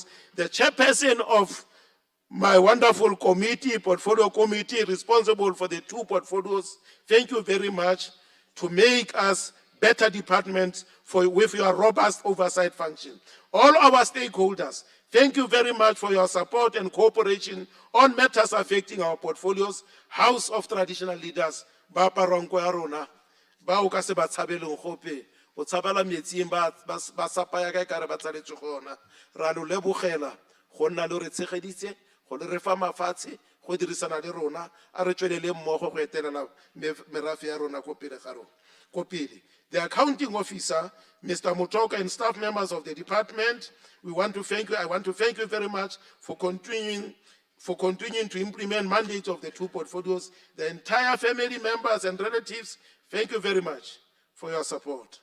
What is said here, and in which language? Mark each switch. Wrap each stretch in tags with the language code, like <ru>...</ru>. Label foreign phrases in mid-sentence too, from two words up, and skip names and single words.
<en>The chairperson of my wonderful committee, portfolio committee, responsible for the two portfolios, thank you very much to make us better departments with your robust oversight function. All our stakeholders, thank you very much for your support and cooperation on matters affecting our portfolios. House of Traditional Leaders,</en> <tn>ba paronko ya rona, ba o ka se ba tshabeleng gope, o tshabela metsing ba sapaya ka ekare ba tsaletse gona. Ra lo lebogela go nna le re tshegeditse, go le re fa mafatshe, go dirisana le rona, a re tswelele mmogo go etelela merafe ya rona ko pele ga rona. Ko pele.</tn> <en>The accounting officer, Mr. Mutoka, and staff members of the department, we want to thank you. I want to thank you very much for continuing to implement mandates of the two portfolios. The entire family members and relatives, thank you very much for your support.</en>